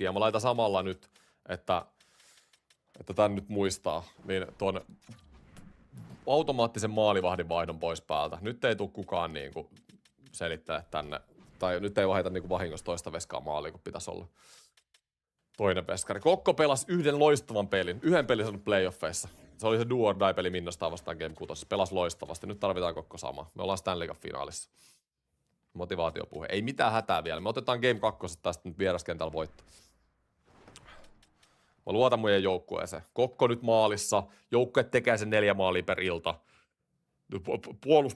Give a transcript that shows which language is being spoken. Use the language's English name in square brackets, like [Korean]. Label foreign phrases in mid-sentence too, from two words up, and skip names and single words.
[Finnish] Ja mä laitan samalla nyt, että tän nyt muistaa, niin tuon automaattisen maalivahdin vaihdon pois päältä. Nyt ei tule kukaan niinku selittää tänne, tai nyt ei vaihdeta niinku vahingossa toista veskaa maaliin, kun pitäisi olla toinen veskari. Kokko pelasi yhden loistavan pelin. Yhden pelin se on playoffeissa. Se oli se [English] do or die [Finnish] -peli Minnostaan vastaan Game 6. Se pelasi loistavasti. Nyt tarvitaan Kokko samaa. Me ollaan Stanley Cup-finaalissa. Motivaatiopuhe. Ei mitään hätää vielä. Me otetaan Game 2 tästä nyt vieraskentällä voitto. Mä luotan muiden joukkueeseen. Kokko nyt maalissa. Joukkue tekee sen 4 maalia per ilta. Puolustukseen kaikki fokus.